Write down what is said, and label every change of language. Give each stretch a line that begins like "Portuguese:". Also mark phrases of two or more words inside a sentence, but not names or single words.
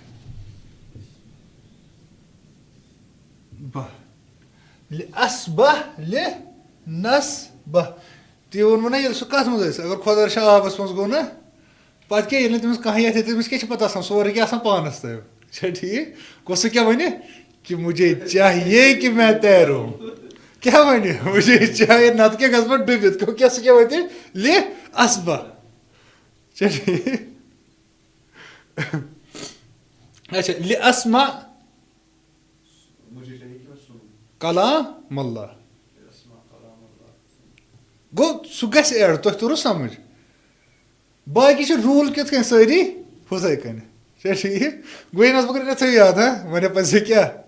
Kashmiri: بہ نس بہ تی ووٚنمو نا ییٚلہِ سُہ کَتھ منٛز ٲسۍ اگر خۄدا رٔچھِنۍ آبَس منٛز گوٚو نا پَتہٕ کیٛاہ ییٚلہِ نہٕ تٔمِس کانٛہہ یَتھ تٔمِس کیٛاہ چھِ پَتہٕ آسان سورُے کیٚنٛہہ آسان پانَس تام چھا ٹھیٖک گوٚو سُہ کیٛاہ وَنہِ
Urdu: کہ مجھے چاہیے کہ میں تیروں
Kashmiri: کیٛاہ وَنہِ
Urdu: مجھے چاہیے
Kashmiri: نَتہٕ کیٛاہ گژھٕ بہٕ ڈُبِتھ گوٚو کیٛاہ سُہ کیٛاہ وَنہِ اَسبہ چھا ٹھیٖک اچھا اسما کلام اللہ گوٚو سُہ گژھِ ایڈ تۄہہِ توٚروٕ سمجھ باقٕے چھِ روٗل کِتھ کٔنۍ سٲری ہُتھَے کٔنۍ چھا ٹھیٖک گوٚو یہِ نہ حظ بہٕ کَرٕ یِتھُے یاد وۄنۍ پَزِ کیٛاہ